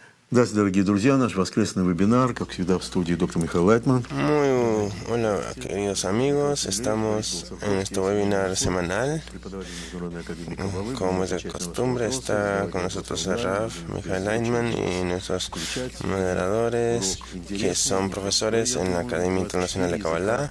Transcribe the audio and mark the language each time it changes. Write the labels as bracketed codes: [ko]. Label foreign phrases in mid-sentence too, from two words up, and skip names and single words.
[ru] Здравствуйте, дорогие друзья. Наш воскресный вебинар, как всегда, в студии доктор Михаил Лайтман. [es] Hola, queridos amigos. Estamos en nuestro webinar semanal. Como es de costumbre, está con nosotros el Rav Michael Leitman y nuestros moderadores, que son profesores en la Academia Internacional de Kabbalah.